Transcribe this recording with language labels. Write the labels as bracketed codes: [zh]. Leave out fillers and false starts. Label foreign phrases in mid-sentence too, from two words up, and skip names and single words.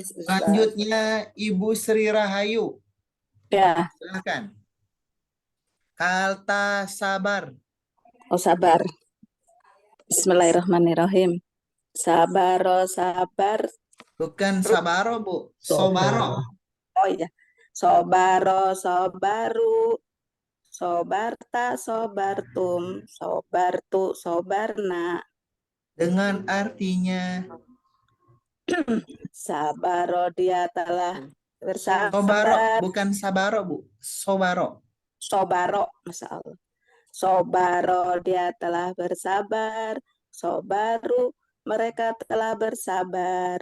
[id] selanjutnya Ibu Sri Rahayu. Ya. Silakan. Kata sabar. Oh, sabar. [ar] Bismillahirrahmanirrahim. صبر، صبر. [id] Bukan sabaro, Bu. Sobaro. Oh iya. [ar] صبر، صبروا. صبرت، صبرتم. صبرت، صبرنا. [id] Dengan artinya Sabaro dia telah [ar] Sobaro, [id] bersabar. bukan sabaro, Bu. Sobaro. [ar] صبر، ما شاء الله. [id] Sobaro dia telah bersabar. Sobaru mereka telah bersabar.